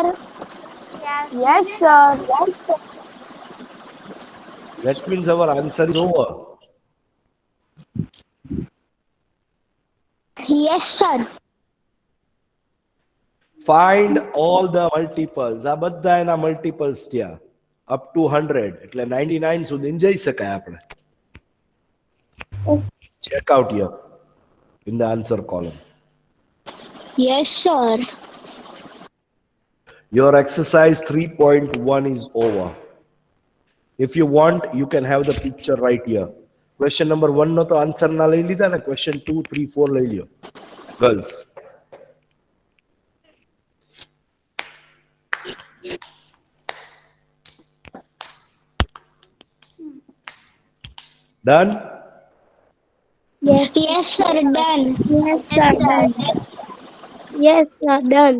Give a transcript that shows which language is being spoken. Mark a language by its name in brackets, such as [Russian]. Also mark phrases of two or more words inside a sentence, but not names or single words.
[English] Yes, sir. That means our answer is over. Yes, sir. Find all the multiples. [Gujarati] આ બધા એના multiples થયા. [English] Up to 100. [Gujarati] એટલે 99 સુધી જઈ શકાય આપણે. [English] Check out here in the answer column. Yes, sir. Your exercise 3.1 is over. If you want, you can have the picture right here. Question number 1 [Gujarati] નો તો answer ના લઈ લીધા ને. Question 2, 3, 4 લઈ લ્યો. [English] Girls. Done? Yes, sir. Done. Yes, sir. Done. Yes, sir. Done.